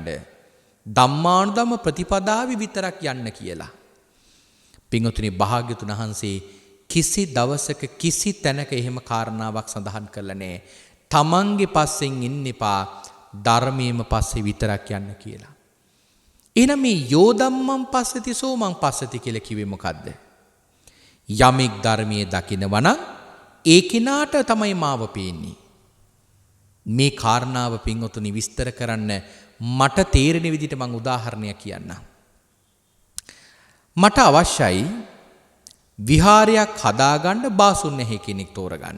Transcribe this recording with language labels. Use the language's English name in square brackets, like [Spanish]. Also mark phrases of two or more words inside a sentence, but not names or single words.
[Sinhala] ධම්මානුධම්ම ප්‍රතිපදාවේ විතරක් යන්න කියලා. පින්වතුනි, භාග්‍යවතුන් වහන්සේ කිසි දවසක කිසි තැනක එහෙම කාරණාවක් සඳහන් කළා නෑ. තමන්ගේ පස්සෙන් ඉන්න එපා, ධර්මයේම පස්සේ විතරක් යන්න කියලා. එහෙනම් මේ [Pali] යෝ ධම්මං පස්සති සෝමං පස්සති [Sinhala] කියලා කිව්වේ මොකද්ද? යමෙක් ධර්මයේ දකිනවා නම් ඒ කෙනාට තමයි මාව පේන්නේ. මේ කාරණාව පින්වතුනි විස්තර කරන්න මට තේරෙන විදිහට මම උදාහරණයක් කියන්නම්. මට අවශ්‍යයි විහාරයක් හදාගන්න බාසුන්නැහි කෙනෙක් තෝරගන්න.